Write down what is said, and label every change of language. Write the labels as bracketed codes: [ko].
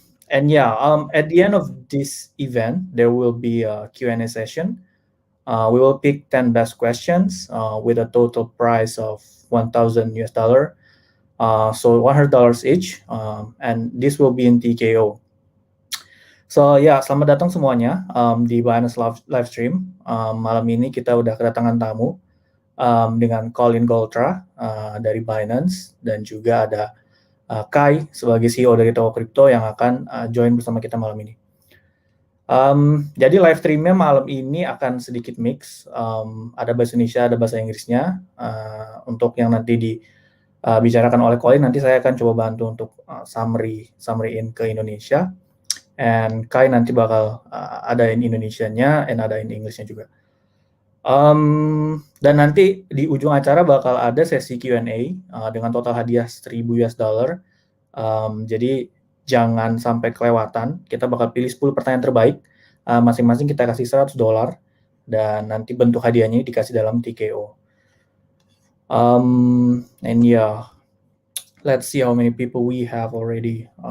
[en] And yeah, at the end of this event, there will be a Q&A session. We will pick 10 best questions with a total price of 1,000 US dollar. So $100 each, and this will be in TKO. [id] So ya, selamat datang semuanya di Binance live stream. Malam ini kita udah kedatangan tamu dengan Colin Goltra dari Binance, dan juga ada Kai sebagai CEO dari Tokocrypto yang akan join bersama kita malam ini. Jadi live streamnya malam ini akan sedikit mix, ada bahasa Indonesia, ada bahasa Inggrisnya. Untuk yang nanti dibicarakan oleh Colin, nanti saya akan coba bantu untuk summary-in ke Indonesia, and Kai nanti bakal ada in Indonesianya and ada in Englishnya juga. Dan nanti di ujung acara bakal ada sesi Q&A dengan total hadiah 1.000 US dollar. Jadi jangan sampai kelewatan. Kita bakal pilih 10 pertanyaan terbaik. Masing-masing kita kasih $100 dan nanti bentuk hadiahnya dikasih dalam TKO. [en] And yeah, let's see how many people we have already.